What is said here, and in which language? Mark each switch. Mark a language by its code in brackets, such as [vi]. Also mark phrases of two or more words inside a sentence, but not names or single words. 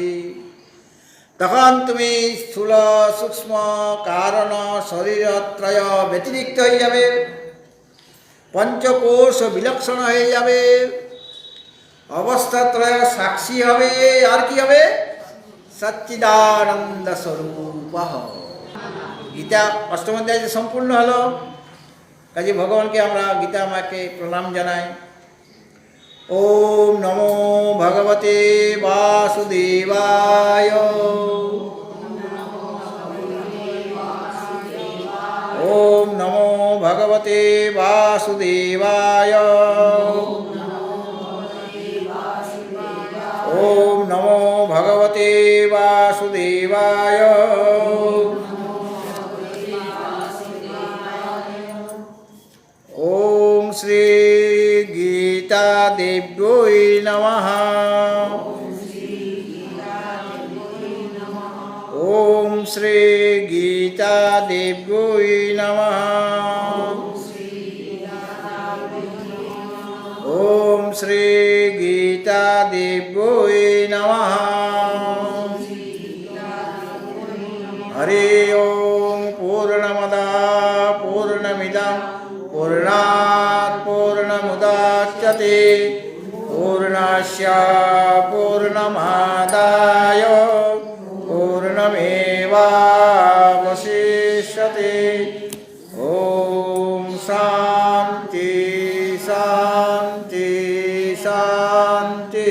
[bn] তখন তুমি স্থূল সূক্ষ্ম কারণ শরীরত্রয় ব্যতিরিক্ত হয়ে যাবে, পঞ্চকোষ বিলক্ষণ হয়ে যাবে, অবস্থাত্রয় সাক্ষী হবে। আর কি হবে? সচ্চিদানন্দ স্বরূপ। গীতা অষ্টম অধ্যায় সম্পূর্ণ হলো। কাজে ভগবানকে আমরা গীতা মাকে প্রণাম জানাই। [sa] ওম নমো ভগবতে বাসুদেবায়। ওম নমো ভগবতে বাসুদেবায়। ওম নমো ভগবতে বাসুদেবায়। ওম শ্রী গীতা দেব্যৈ নমঃ। ওম শ্রী গীতা দেব্যৈ নমঃ। ওম শ্রী গীতা দেব্যৈ নমঃ। হরি ওম পূর্ণমদঃ পূর্ণমিদং पूर्णात् पूर्णमुदच्यते पूर्णस्य पूर्णमादाय पूर्णमेवावशिष्यते। ॐ शान्ति शान्ति शान्ति।